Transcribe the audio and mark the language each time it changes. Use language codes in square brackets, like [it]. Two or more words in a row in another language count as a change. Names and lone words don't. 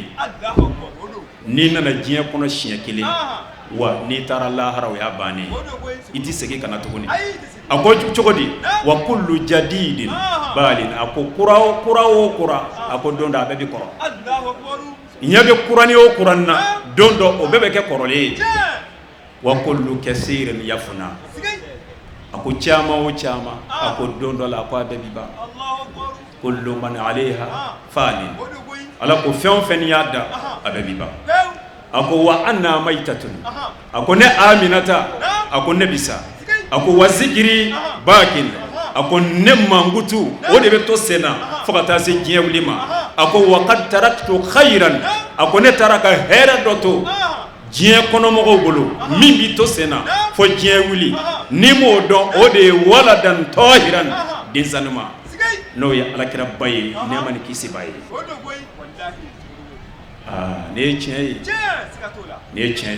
[bm] N'i nana diɲɛ kɔnɔ siɲɛ kelen wa n'i taara lahara o y'a bannen i ti segin kana tuguni. A ko cogo di? [ar] وكل جديد بال. [bm] A ko kura o kura a ko don dɔ a bɛɛ bi kɔrɔ. Ɲɛ bɛ kurani o kuran na don dɔ o bɛɛ bɛ kɛ kɔrɔlen ye. [ar] وكل كثير يفنى. [bm] A ko caman o caman a ko don dɔ la a ko a bɛɛ bi ban. [ar] كل من عليها فان. [bm] Ala ko fɛn o fɛn n'i y'a da a bɛɛ bi ban. A ko [ar] وأنا ميتة. [bm] A ko ne Aminata a ko ne bi sa. A ko [ar] وذكري باق. [bm] A ko ne mankutu o de bɛ to sen na fo ka taa se diɲɛ wuli ma. A ko [ar] وقد تركت خيرا. [bm] A ko ne taara ka hɛrɛ dɔ to diɲɛ kɔnɔmɔgɔw bolo min bi to sen na fo diɲɛ wuli. Ni m'o dɔn o de ye [ar] ولدا طاهرا, [bm] densanima n'o ye alakira ba ye nɛɛma ni kisi ba ye. Nin ye tiɲɛ ye, nin ye tiɲɛ ye.